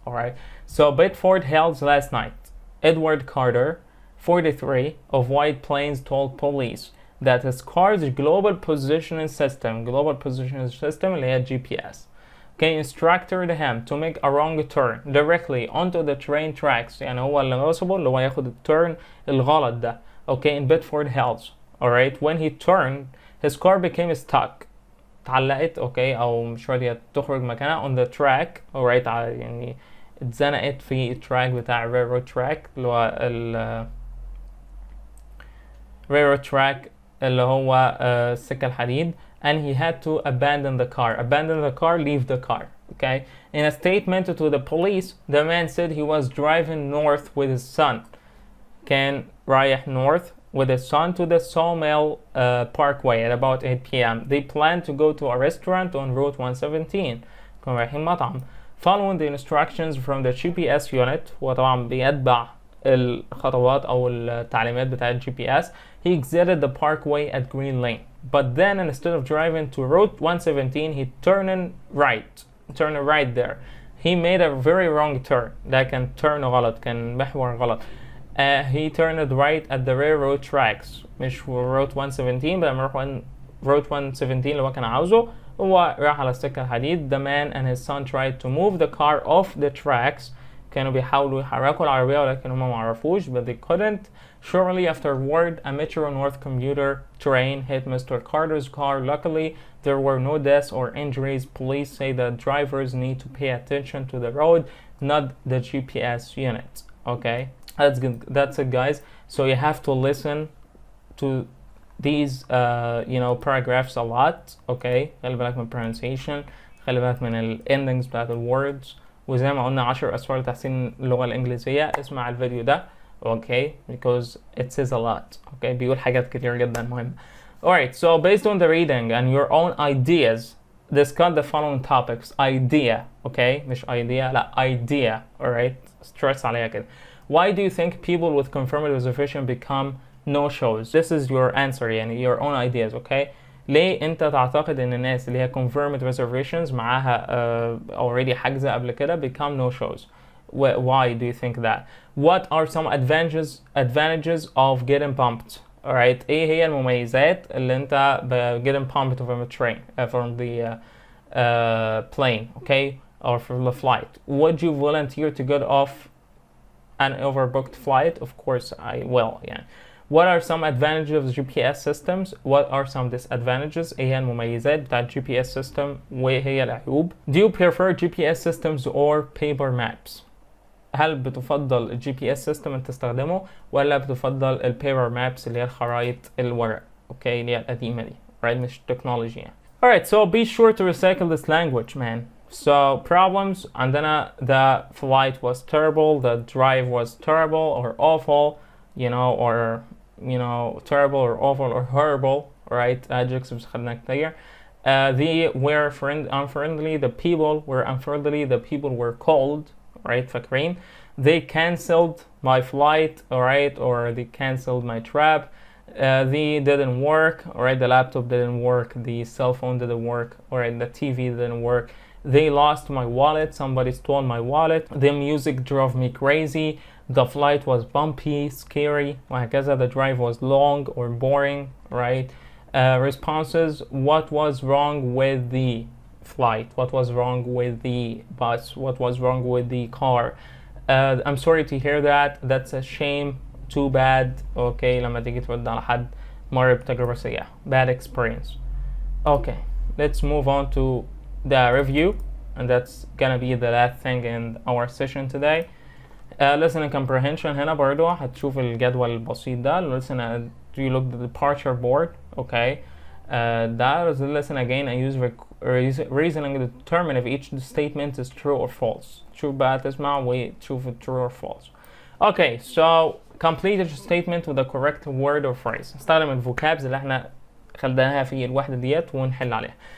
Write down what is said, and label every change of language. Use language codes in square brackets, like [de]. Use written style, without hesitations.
[en] Alright, so Bedford Hills last night, Edward Carter, 43, of White Plains, told police that his car's global positioning system [ar] اللي هي [en] GPS, okay, instructed him to make a wrong turn directly onto the train tracks. [ar] يعني هو اللي غصبه اللي هو ياخد التيرن الغلط ده, okay, in Bedford Hills. [en] Alright, when he turned, his car became stuck. [ar] اتعلقت, okay, أو مش راضية تخرج مكانها [en] on the track. Alright, [ar] يعني اتزنقت في التراك بتاع railroad track اللي هو railroad track اللي هو السكة الحديد, [en] and he had to abandon the car, leave the car, okay. In a statement to the police, the man said he was driving north with his son. [ar] كان رايح [en] north with his son to the Sawmill Parkway at about 8 p.m. They planned to go to a restaurant on Route 117. [ar] كانوا رايحين مطعم. [en] Following the instructions from the GPS unit, [ar] وطبعا بيتبع الخطوات أو التعليمات بتاعة GPS, [en] he exited the parkway at Green Lane. But then, instead of driving to Route 117, he turned right there. He made a very wrong turn. [ar] ده كان turn غلط, كان محور غلط. [en] He turned right at the railroad tracks. [ar] مش Route 117, بقى نروح Route 117 اللي هو كان عاوزه. هو راح على السكة الحديد. [en] The man and his son tried to move the car off the tracks. [ar] كانوا بيحاولوا يحركوا العربية ولكن هم معرفوش, [en] but they couldn't. Shortly afterward, a Metro North commuter train hit Mr. Carter's car. Luckily, there were no deaths or injuries. Police say that drivers need to pay attention to the road, not the GPS unit. Okay, that's good. That's it, guys. So you have to listen to these paragraphs a lot. [ar] Okay, خلي بالك من pronunciation, خلي بالك من ال endings بتاعت ال words. وزي ما قلنا 10 أسرار لتحسين اللغة الإنجليزية. اسمع الفيديو ده, [en] okay, because it says a lot. [ar] Okay, بيقول حاجات كتير جدا مهمة. [en] Alright, so based on the reading and your own ideas, discuss the following topics. Idea, okay, مش idea, لا, idea. Alright, stress عليها كده. Why do you think people with confirmed reservation become no-shows? This is your answer, يعني your own ideas, okay. [ar] ليه انت تعتقد ان الناس اللي هي confirmed reservations معاها already حجزة قبل كده [en] become no-shows? Why do you think that? What are some advantages of getting pumped? Alright, [ar] ايه هي المميزات اللي انت [en] getting pumped from a train, from the plane, okay, or from the flight? Would you volunteer to get off an overbooked flight? Of course I will, yeah. What are some advantages of GPS systems? What are some disadvantages? [ar] ايه هي المميزات بتاعت GPS system وايه هي العيوب? [en] Do you prefer GPS systems or paper maps? [ar] هل بتفضل الجي بي اس سيستم انت تستخدمه ولا بتفضل البيبر مابس اللي هي الخرائط الورق، اوكي، اللي هي القديمه دي، right؟ مش التكنولوجيا يعني. [en] Alright, so be sure to recycle this language, man. So problems, عندنا the flight was terrible, the drive was terrible or awful, you know, or you know, terrible or awful or horrible, right? [ar] Adjectives خدنا كتير. [en] They were unfriendly, the people were unfriendly, the people were cold, right? [ar] فاكرين. [en] They cancelled my flight, alright, or they cancelled my trip. They didn't work, alright, the laptop didn't work, the cell phone didn't work, alright, the TV didn't work. They lost my wallet, somebody stole my wallet. The music drove me crazy. The flight was bumpy, scary, وهكذا. The drive was long or boring, right? Responses, what was wrong with the flight? What was wrong with the bus? What was wrong with the car? I'm sorry to hear that. That's a shame. Too bad. [ar] Okay, لما تيجي ترد على حد مر بتجربة سيئة. [en] Bad experience. Okay, let's move on to the review, and that's gonna be the last thing in our session today. Listening comprehension. [ar] هنا برضو هتشوف الجدول البسيط ده. [en] Listen, do you look at the departure board? Okay. That is the lesson again. I use reasoning to determine if each statement is true or false. [ar] شوف بقى تسمع وتشوف [en] true or false. Okay, so complete each statement with the correct word or phrase. [ar] استخدم الفوكابز اللي احنا خدناها في الوحدة ديت ونحل عليها.